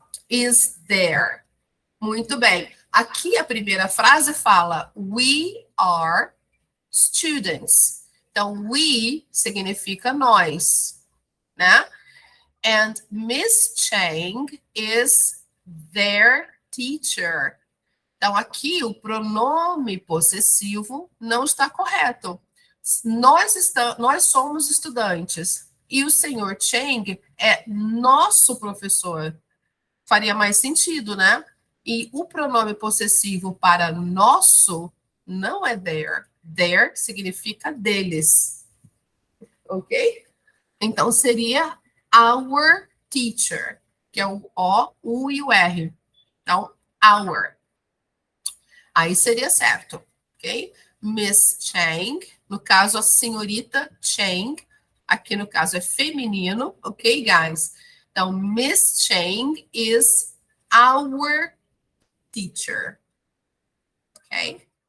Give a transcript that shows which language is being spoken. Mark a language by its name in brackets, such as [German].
[English] Is there. [Portuguese] Muito bem. Aqui a primeira frase fala [English] we are students. [Portuguese] Então, we significa nós, né? [English] And Miss Chang is their teacher. [Portuguese] Então, aqui o pronome possessivo não está correto. Nós somos estudantes e o senhor Chang é nosso professor. Faria mais sentido, né? E o pronome possessivo para nosso não é their. Their significa deles. Ok? Então, seria [English] our teacher, [Portuguese] que é o O, U e o R. Então, our. Aí seria certo, ok? Miss Chang, no caso a senhorita Chang, aqui no caso é feminino, [English] ok, guys? Então, Miss Chang is our teacher, ok?